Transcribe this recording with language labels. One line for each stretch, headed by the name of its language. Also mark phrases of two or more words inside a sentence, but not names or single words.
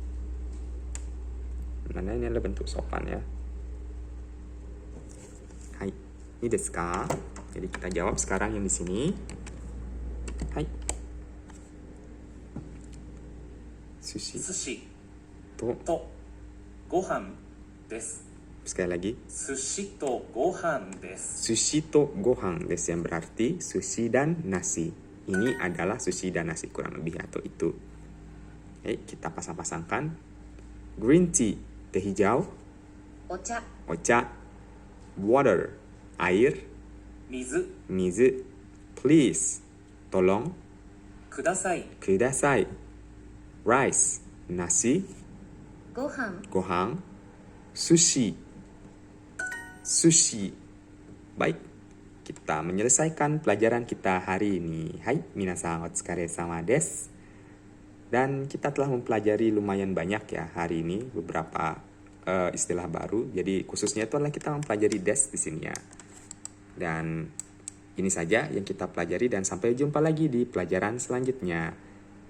Indonesian: Mana ini adalah bentuk sopan ya.
Japanese: はい、ini ですか?
Indonesian: Jadi kita jawab sekarang yang di sini. Hai. Sushi
Japanese: 寿司 to, とご飯です。
Indonesian: sekali lagi.
Japanese: 寿司とご飯です。寿司とご飯です,
Indonesian: yang berarti sushi dan nasi. Ini adalah sushi dan nasi kurang lebih atau itu. Oke, kita pasang-pasangkan.
English: Green tea,
Indonesian: teh hijau. お茶、 Ocha, water, air. 水、 Mizu, please, tolong. ください。 Kudasai, rice, nasi. ご飯、 Gohan, sushi, sushi. Baik, kita menyelesaikan pelajaran kita hari ini. Hai,
Japanese: 皆さんお疲れ様です.
Indonesian: Dan kita telah mempelajari lumayan banyak ya hari ini, beberapa istilah baru. Jadi khususnya itu adalah kita mempelajari desu di sini ya. Dan ini saja yang kita pelajari dan sampai jumpa lagi di pelajaran selanjutnya.